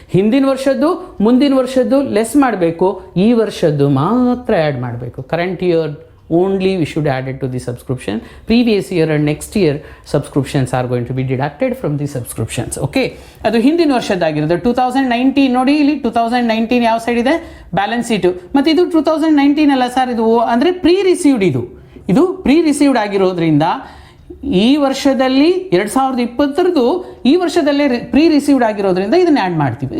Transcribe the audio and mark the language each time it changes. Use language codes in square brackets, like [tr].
[kn] ಹಿಂದಿನ ವರ್ಷದ್ದು ಮುಂದಿನ ವರ್ಷದ್ದು ಲೆಸ್ ಮಾಡಬೇಕು, ಈ ವರ್ಷದ್ದು ಮಾತ್ರ ಆ್ಯಡ್ ಮಾಡಬೇಕು. [en] Current year only we should add it to the subscription. Previous year and next year subscriptions are going to be deducted from the subscriptions. [kn] Okay, ಅದು ಹಿಂದಿನ ವರ್ಷದ್ದಾಗಿರೋದು. 2019 ನೋಡಿ, ಇಲ್ಲಿ 2019 ಯಾವ ಸೈಡ್ ಇದೆ? Balance sheet. ಮತ್ತು ಇದು 2019 ಅಲ್ಲ ಸರ್, ಇದು ಅಂದರೆ ಪ್ರೀ ರಿಸೀವ್ಡ್. ಇದು ಪ್ರೀ ರಿಸೀವ್ಡ್ ಆಗಿರೋದ್ರಿಂದ ಈ ವರ್ಷದಲ್ಲಿ 2020 ಈ ವರ್ಷದಲ್ಲೇ ಪ್ರೀ ರಿಸೀವ್ಡ್ ಆಗಿರೋದ್ರಿಂದ ಇದನ್ನು ಆ್ಯಡ್ ಮಾಡ್ತೀವಿ.